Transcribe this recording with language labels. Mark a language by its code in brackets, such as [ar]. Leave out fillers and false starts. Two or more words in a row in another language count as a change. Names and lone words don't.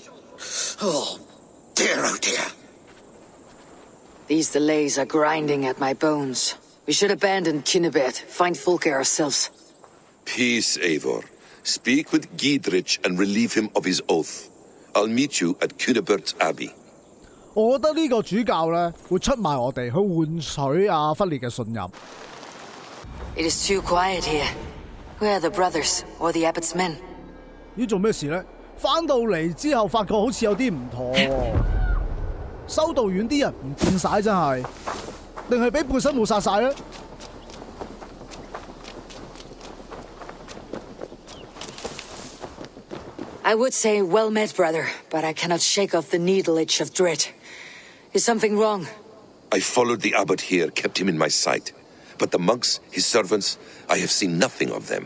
[en] Oh dear. These delays are grinding at my bones. We should abandon Cunibert, find Fulke ourselves. Peace, Eivor. Speak with Giedrich and relieve him of his oath. I'll meet you at Cunebert's Abbey. [yue] 我覺得呢個主教咧會出賣我哋，去換取阿弗列嘅信任。 [en] It is too quiet here. Where are the brothers or the abbot's men? [yue] 咦，做咩事咧？翻到嚟之後，發覺好似有啲唔妥喎。修道院啲人唔見晒，真係，定係俾背身冇殺晒咧？ [en] I would say well met, brother, but I cannot shake off the needle itch of dread. Is something wrong? I followed the abbot here, kept him in my sight. But the monks, his servants, I have seen nothing of them.